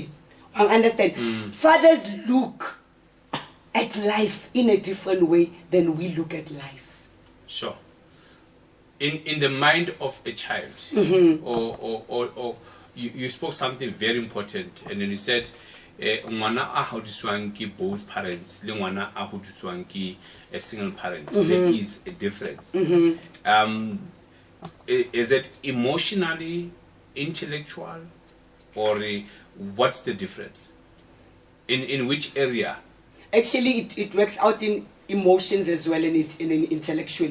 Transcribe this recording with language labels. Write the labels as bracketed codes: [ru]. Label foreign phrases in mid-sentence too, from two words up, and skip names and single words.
[en] I understand. Fathers look at life in a different way than we look at life. Sure. In the mind of a child, or you spoke something very important, and then you said, [st] ngwana a hodiswang ke [en] both parents, [st] le ngwana a hodiswang ke [en] a single parent. There is a difference. Is it emotionally, intellectual, or what's the difference? In which area? Actually, it works out in emotions as well, and intellectually.